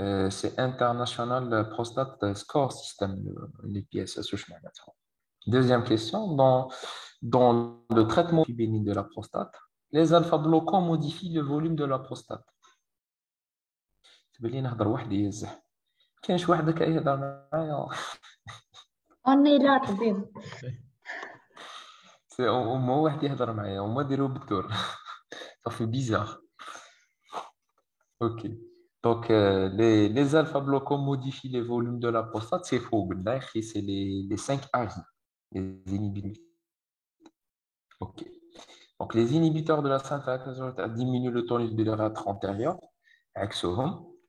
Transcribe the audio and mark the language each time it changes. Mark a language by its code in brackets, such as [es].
[fr] C'est International Prostate Score System, les pièces. Deuxième question, dans le traitement bénigne de la prostate, les alpha-bloquants modifient le volume de la prostate. [ar] تبان لي نهضر وحدي يزح كاين شي واحد هكا يهضر معايا أنا لا طبيب. سي هما واحد يهضر معايا هما ديروا بالدور صافي بيزار. OK. [fr] Donc, les alpha-bloquants modifient les volumes de la prostate, c'est faux. C'est les 5 ARI, les inhibiteurs. OK. Donc, les inhibiteurs de la synthèse diminuent le tonus de l'urètre antérieur, axohome.